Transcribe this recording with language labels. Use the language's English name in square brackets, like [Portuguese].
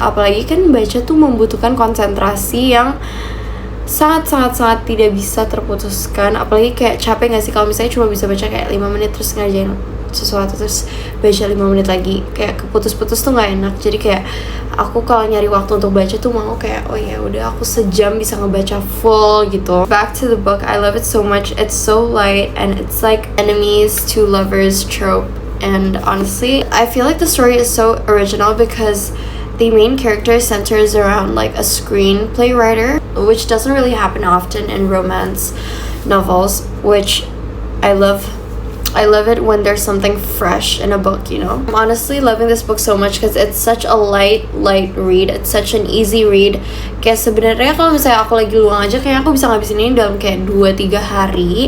[Indonesian] Apalagi kan baca tuh membutuhkan konsentrasi yang sangat tidak bisa terputuskan. Apalagi kayak capek gak sih kalau misalnya cuma bisa baca kayak 5 menit terus ngerjain sesuatu terus baca 5 menit lagi, kayak keputus-putus tuh gak enak. Jadi kayak aku kalau nyari waktu untuk baca tuh mau kayak oh ya udah aku sejam bisa ngebaca full gitu. [English] Back to the book, I love it so much. It's so light and it's like enemies to lovers trope. And honestly, I feel like the story is so original because the main character centers around like a screenplay writer, which doesn't really happen often in romance novels, which I love I love it when there's something fresh in a book, you know. I'm honestly loving this book so much because it's such a light read. It's such an easy read. [Indonesian] Kayak sebenarnya kalau misalnya aku lagi luang aja, kayak aku bisa ngabisin ini dalam kayak 2-3 hari.